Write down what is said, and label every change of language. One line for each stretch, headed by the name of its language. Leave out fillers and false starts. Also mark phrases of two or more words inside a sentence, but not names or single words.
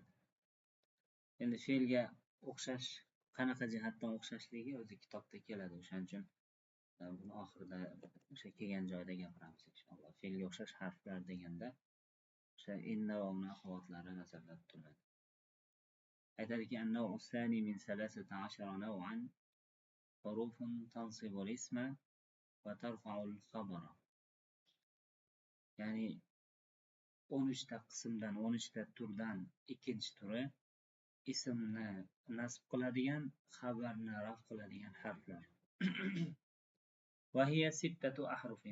Uzbek: Endi fe'lga o'xshash qanaqa jihatdan o'xshashligi o'zi kitobda keladi. O'shaning uchun buni oxirida o'sha kelgan joyda gapiramiz inshaalloh. Fe'lga o'xshash harflar deganda o'sha inna va uni axlotlari nazarda tutiladi.
Arabic: aytadiki النوع الثاني من 13 نوعا حروف تنصب الاسم وترفع الخبر.
Uzbek: Ya'ni 13 ta qismdan, 13 ta turdan ikkinchi turi ismni nasb qiladigan, xabarni raf qiladigan harflar.
Arabic: وهي ستة أحرف.